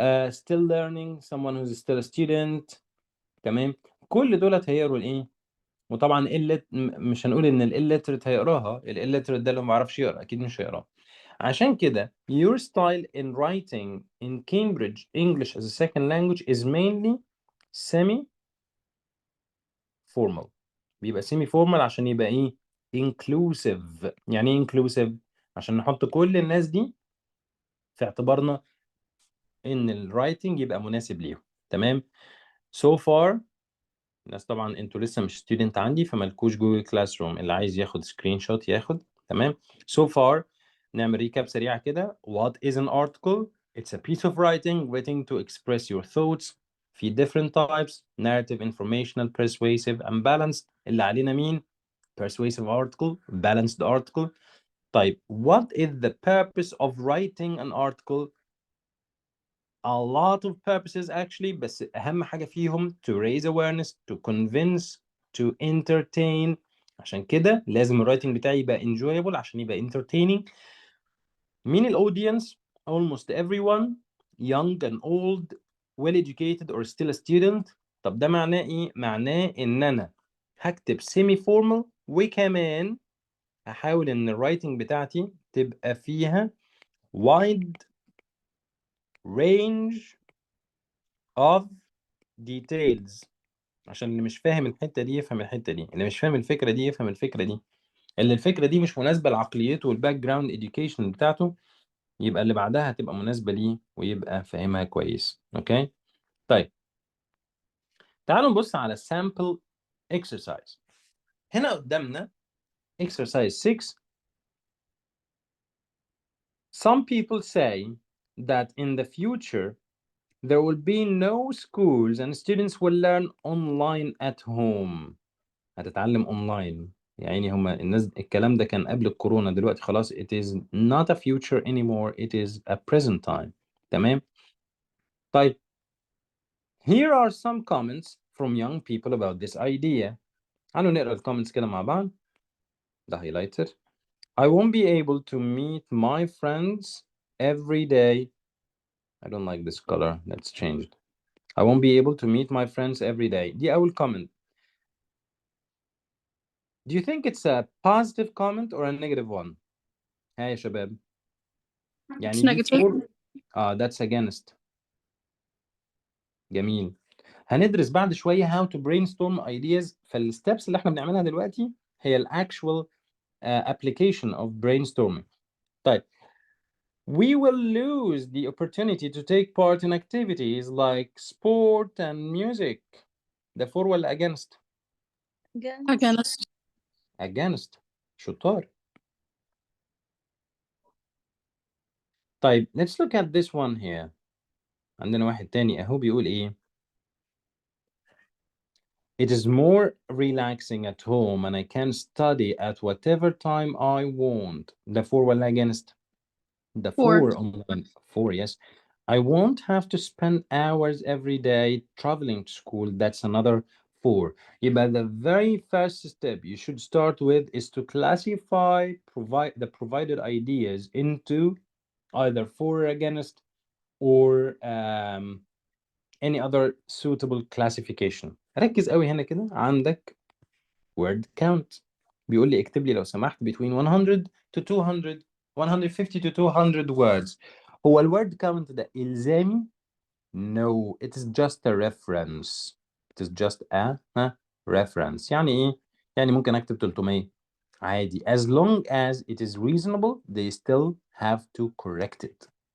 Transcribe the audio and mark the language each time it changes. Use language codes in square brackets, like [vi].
[en] still learning someone who's still a student، تمام. [ar] كل دولت هيقروا الايه. وطبعا مش هنقول ان illiterate هيقراها، illiterate ده اللي ما بيعرفش يقرا اكيد مش هيقراها. عشان كده [en] your style in writing in Cambridge English as a second language is mainly semi formal. [ar] بيبقى semi formal عشان يبقى ايه inclusive. يعني ايه inclusive؟ عشان نحط كل الناس دي في اعتبارنا ان الرايتنج يبقى مناسب ليهم، تمام. [en] so far [ar] الناس طبعا انتوا لسه مش ستودنت عندي فمالكوش جوجل كلاس روم، اللي عايز ياخد سكرين شوت ياخد، تمام. [en] so far [ar] نعمل ريكاب سريع كده. [en] what is an article? it's a piece of writing written to express your thoughts في different types: narrative, informational, persuasive and balanced. [ar] اللي علينا مين؟ [en] persuasive article, balanced article. طيب what is the purpose of writing an article? a lot of purposes actually، [ar] بس أهم حاجة فيهم [en] to raise awareness, to convince, to entertain. [ar] عشان كده لازم الرايتنج بتاعي يبقى enjoyable عشان يبقى entertaining. مين الأودينس؟ [en] almost everyone, young and old, well educated or still a student. [ar] طب ده معناه إيه؟ معناه إن أنا هكتب semi formal وكمان هحاول إن الرايتنج بتاعتي تبقى فيها [en] wide range of details. [ar] عشان اللي مش فاهم الحتة دي يفهم الحتة دي، اللي مش فاهم الفكرة دي يفهم الفكرة دي، اللي الفكرة دي مش مناسبة لعقليته والباك جراوند education بتاعته يبقى اللي بعدها هتبقى مناسبة ليه ويبقى فاهمها كويس. اوكي طيب تعالوا نبص على sample exercise. هنا قدامنا exercise 6. [en] Some people say that in the future there will be no schools and students will learn online at home. [ar] هتتعلم اونلاين. يعني هما الناس الكلام ده كان قبل الكورونا، دلوقتي خلاص [en] it is not a future anymore, it is a present time. [ar] تمام. [en] طيب here are some comments from young people about this idea. [ar] تعالوا نقرا الكومنتس كده مع بعض. [en] ده highlighted. I won't be able to meet my friends every day. I don't like this color, let's change it. I won't be able to meet my friends every day. [ar] دي أول comment. [en] Do you think it's a positive comment or a negative one? [ar] ها يا شباب. يعني [en] It's negative. that's against. جميل. [ar] هندرس بعد شوية [en] how to brainstorm ideas. [ar] فالsteps اللي احنا بنعملها دلوقتي هي [en] actual application of brainstorming. طيب we will lose the opportunity to take part in activities like sport and music. [ar] ده for ولا against؟ [en] Against. against. شطار. طيب let's look at this one here. [ar] عندنا واحد تاني اهو بيقول ايه. [en] It is more relaxing at home and I can study at whatever time I want. The for ولا against? The For. for online. For, yes. I won't have to spend hours every day traveling to school. That's another for. But the very first step you should start with is to classify the provided ideas into either for or against or any other suitable classification. [ar] ركز قوي هنا كده. عندك word count بيقول لي اكتب لي لو سمحت [en] between 100 to 200 150 to 200 words. [ar] هو الword count ده إلزامي؟ [en] No, it is just a reference. It is just a reference. [ar] يعني إيه؟ يعني ممكن أكتب 300 عادي. [en] As long as it is reasonable, they still have to correct it.